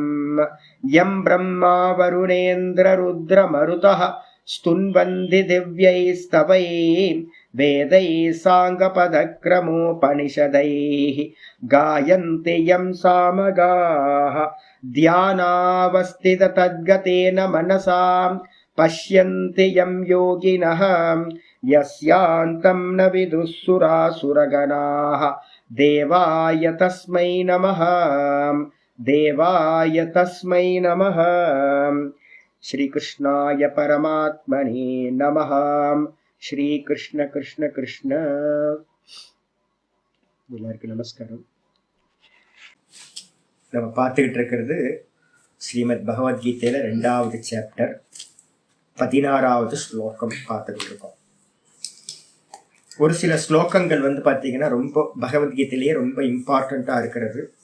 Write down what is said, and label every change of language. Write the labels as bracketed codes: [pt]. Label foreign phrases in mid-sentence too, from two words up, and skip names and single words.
[sa] यं ब्रह्मा वरुणेन्द्ररुद्रमरुतः स्तुन्वन्ति दिव्यैस्तवैः वेदैः साङ्गपदक्रमोपनिषदैः गायन्ति यं सामगाः ध्यानावस्थिततद्गतेन मनसां पश्यन्ति यं योगिनः यस्यान्तं न विदुःसुरासुरगणाः। देवाय तस्मै नमः, देवाय तस्मै नमः। श्रीकृष्णाय परमात्मने नमः. श्री कृष्ण कृष्ण कृष्ण. [ta] எல்லாருக்கும் நமஸ்காரம். நம்ம பார்த்துக்கிட்டு இருக்கிறது ஸ்ரீமத் பகவத்கீதையில 2வது சாப்டர் 16வது ஸ்லோகம் பார்த்துக்கிட்டு இருக்கோம். ஒரு சில ஸ்லோகங்கள் பார்த்தீங்கன்னா ரொம்ப பகவத்கீதையிலேயே ரொம்ப இம்பார்ட்டண்ட்டாக இருக்கிறது.